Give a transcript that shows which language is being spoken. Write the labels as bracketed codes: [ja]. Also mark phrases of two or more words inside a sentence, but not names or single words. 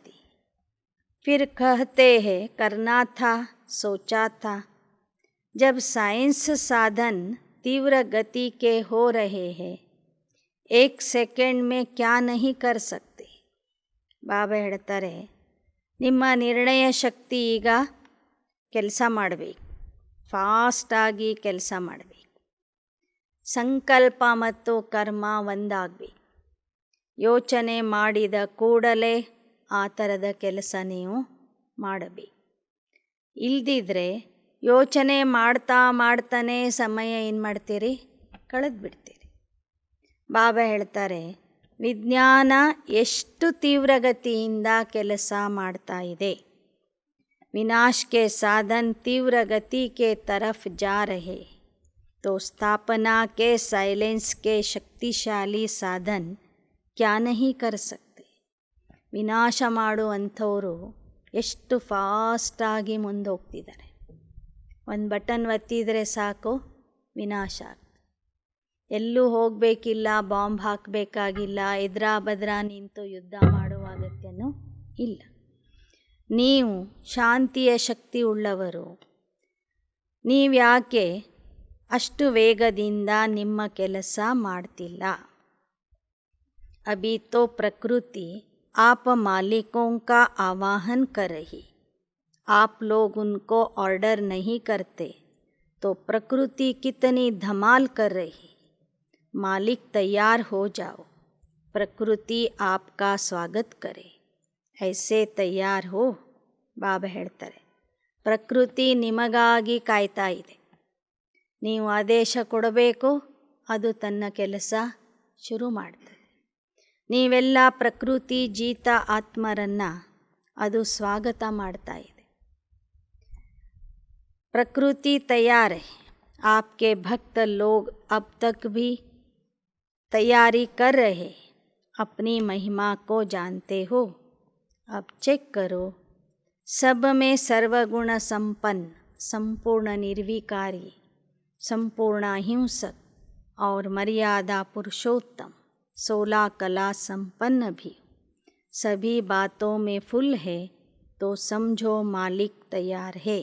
[hi] फिर कहते हैं करना था, सोचा था. जब साइंस साधन तीव्र गति के हो रहे हैं, 1 सेकंड में क्या नहीं कर सकते. [kn] ಬಾಬಾ ಹೇಳ್ತಾರೆ, ನಿಮ್ಮ ನಿರ್ಣಯ ಶಕ್ತಿ ಈಗ ಕೆಲಸ ಮಾಡಬೇಕು, ಫಾಸ್ಟಾಗಿ ಕೆಲಸ ಮಾಡಬೇಕು. ಸಂಕಲ್ಪ ಮತ್ತು ಕರ್ಮ ಒಂದಾಗಬೇಕು. ಯೋಚನೆ ಮಾಡಿದ ಕೂಡಲೇ ಆ ಥರದ ಕೆಲಸ ನೀವು ಮಾಡಬೇಕು. ಇಲ್ದಿದ್ರೆ ಯೋಚನೆ ಮಾಡ್ತಾನೆ ಸಮಯ ಏನು ಮಾಡ್ತೀರಿ, ಕಳೆದು ಬಿಡ್ತೀರಿ. ಬಾಬಾ ಹೇಳ್ತಾರೆ, ವಿಜ್ಞಾನ ಎಷ್ಟು ತೀವ್ರಗತಿಯಿಂದ ಕೆಲಸ ಮಾಡ್ತಾ ಇದೆ. [hi] विनाश के साधन तीव्र गति के तरफ जा रहे, तो स्थापना के साइलेंस के शक्तिशाली साधन क्या नहीं कर सकते. [kn] ವಿನಾಶ ಮಾಡುವಂಥವರು ಎಷ್ಟು ಫಾಸ್ಟಾಗಿ ಮುಂದೋಗ್ತಿದ್ದಾರೆ. 1 ಬಟನ್ ಒತ್ತಿದರೆ ಸಾಕು, ವಿನಾಶ ಆಗ್ತದೆ. ಎಲ್ಲೂ ಹೋಗಬೇಕಿಲ್ಲ, ಬಾಂಬ್ ಹಾಕಬೇಕಾಗಿಲ್ಲ, ಎದ್ರಾ ಬದ್ರಾ ನಿಂತು ಯುದ್ಧ ಮಾಡುವ ಅಗತ್ಯನೂ ಇಲ್ಲ. ನೀವು ಶಾಂತಿಯ ಶಕ್ತಿ ಉಳ್ಳವರು. ನೀವ್ಯಾಕೆ ಅಷ್ಟು ವೇಗದಿಂದ ನಿಮ್ಮ ಕೆಲಸ ಮಾಡ್ತಿಲ್ಲ. [hi] अभी तो प्रकृति आप मालिकों का आवाहन कर रही, आप लोग उनको ऑर्डर नहीं करते तो प्रकृति कितनी धमाल कर रही. मालिक तैयार हो जाओ, प्रकृति आपका स्वागत करे. ऐसे तैयार हो. [kn] ಬಾಬಾ ಹೇಳ್ತಾರೆ, ಪ್ರಕೃತಿ ನಿಮಗಾಗಿ ಕಾಯ್ತಾ ಇದೆ. ನೀವು ಆದೇಶ ಕೊಡಬೇಕು, ಅದು ತನ್ನ ಕೆಲಸ ಶುರು ಮಾಡ್ತದೆ. ನೀವೆಲ್ಲ ಪ್ರಕೃತಿ ಜೀತ ಆತ್ಮರನ್ನು ಅದು ಸ್ವಾಗತ ಮಾಡ್ತಾ ಇದೆ. [hi] ಪ್ರಕೃತಿ तैयार है. आपके भक्त लोग अब तक भी तैयारी कर रहे, अपनी महिमा को जानते हो. अब चेक करो, सब में सर्वगुण संपन्न, संपूर्ण निर्विकारी, संपूर्ण अहिंसक और मर्यादा पुरुषोत्तम, 16 कला संपन्न भी सभी बातों में फुल है, तो समझो मालिक तैयार है.